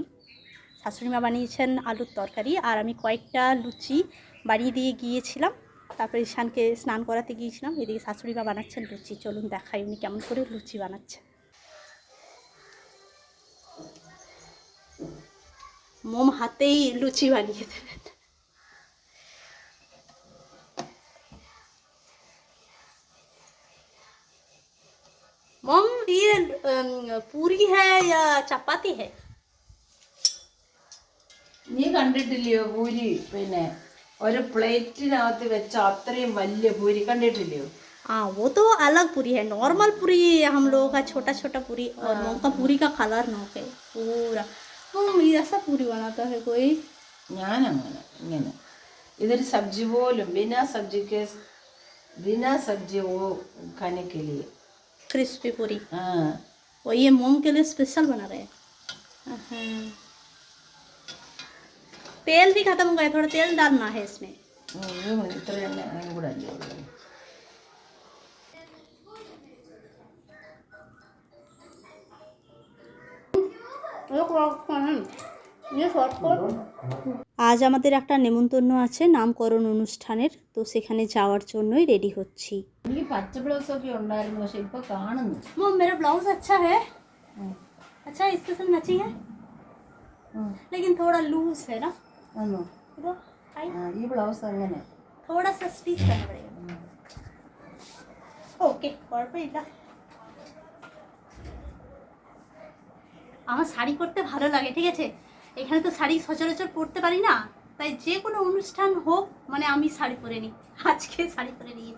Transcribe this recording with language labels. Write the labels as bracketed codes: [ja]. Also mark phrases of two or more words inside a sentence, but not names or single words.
[bn] শাশুড়িমা বানিয়েছেন আলুর তরকারি, আর আমি কয়েকটা লুচি বাড়িয়ে দিয়ে গিয়েছিলাম। তারপরে ঈশানকে স্নান করাতে গিয়েছিলাম। এদিকে শাশুড়িমা বানাচ্ছেন লুচি। চলুন দেখাই উনি কেমন করে লুচি বানাচ্ছে। মোম হাতেই লুচি বানিয়ে দেবেন। [hi] मोम ये पूरी है या चपाती है? [ml] നീ കണ്ടിട്ടില്ലയോ പൂരി? പിന്നെ ഒരു പ്ലേറ്റിനകത്ത് വെച്ച അത്രയും വലിയ പൂരി കണ്ടിട്ടില്ലയോ? [hi] हाँ, वो तो अलग पूरी है। नॉर्मल पूरी हम लोगों का छोटा छोटा पूरी, और मोम का पूरी का कलर नोक है पूरा। ये ऐसा पूरी बनाता है कोई? [ml] ഞാനങ്ങനെ ഇങ്ങനെ ഇതൊരു സബ്ജി പോലും [hi] बिना सब्जी वो खाने के लिए। क्रिस्पी पूरी। हाँ, और ये मोम के लिए स्पेशल बना रहे हैं। हाँ। तेल भी खत्म हो गया, थोड़ा तेल डालना है इसमें। [ml] ഇത്ര എണ്ണ കൂടെ അല്ലേ ഉള്ളൂ. [bn] আজ আমাদের একটা নেমন্তন্ন আছে নামকরণ অনুষ্ঠানের, তো সেখানে যাওয়ার জন্যই রেডি হচ্ছি। [ml] എനിക്ക് പച്ച ബ്ലൗസ് ഒക്കെ ഉണ്ടായിരുന്നു, പക്ഷെ ഇപ്പൊ കാണുന്നു. [hi] मोम मेरा ब्लाउज अच्छा है। अच्छा, इसके साथ मैचिंग है, लेकिन थोड़ा लूज है ना। [ml] ആണോ? [hi] देखो, टाइट। [ml] ഈ ബ്ലൗസ് അങ്ങനെ [hi] थोड़ा सा स्टिच करना पड़ेगा। [bn] ओके, कुഴപ്പമില്ല। আমার শাড়ি পরতে ভালো লাগে, ঠিক আছে। এখানে তো শাড়ি সচরাচর পরতে পারি না, তাই যে কোনো অনুষ্ঠান হোক মানে আমি শাড়ি পরে নিই। আজকে শাড়ি পরে নিয়েছি।